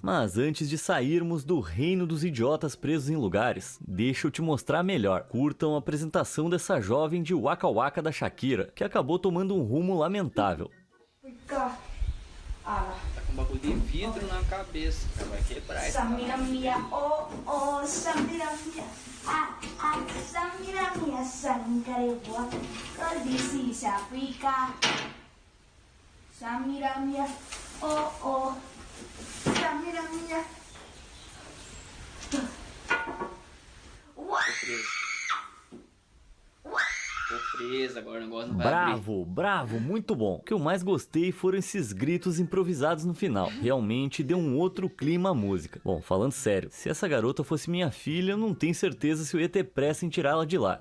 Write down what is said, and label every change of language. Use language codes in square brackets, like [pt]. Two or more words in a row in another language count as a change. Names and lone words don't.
[pt] Mas antes de sairmos do reino dos idiotas presos em lugares, deixa eu te mostrar melhor. Curtam a apresentação dessa jovem de Waka Waka da Shakira, que acabou tomando um rumo lamentável. Tá com um bagulho de vidro na cabeça, cara. Vai quebrar isso. Samira mia, oh oh, Samira mia, Samira mia, Sankarewa, Kaldisi Sapika, Samira mia, oh oh, Samira mia. Tô preso, agora o negócio não vai abrir. Bravo, bravo, muito bom. O que eu mais gostei foram esses gritos improvisados no final. Realmente deu um outro clima à música. Bom, falando sério, se essa garota fosse minha filha, eu não tenho certeza se eu ia ter pressa em tirá-la de lá.